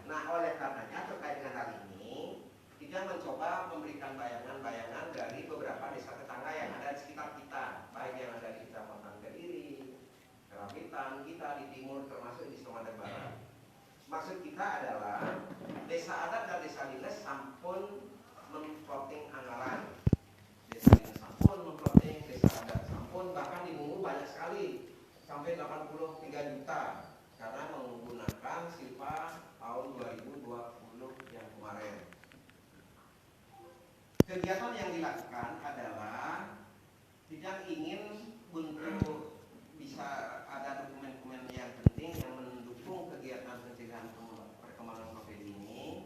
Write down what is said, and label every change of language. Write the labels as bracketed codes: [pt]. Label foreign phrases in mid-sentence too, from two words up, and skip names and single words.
[id] Nah, oleh karenanya terkait dengan hal ini kita mencoba memberikan bayangan-bayangan dari beberapa desa tetangga yang ada di sekitar kita, baik yang ada di Kecamatan Kediri, Kerapitan, kita di timur, termasuk di Sumatera Barat. Maksud kita adalah desa adat dan desa dinas sampun memplotting anggaran. Desa dinas sampun memplotting, desa adat sampun, bahkan di Mungu banyak sekali, sampai 83 juta, karena menggunakan silpa tahun 2020 yang kemarin. Kegiatan yang dilakukan adalah kita ingin untuk bisa ada dokumen-dokumen yang penting yang mendukung kegiatan pencegahan perkembangan COVID ini.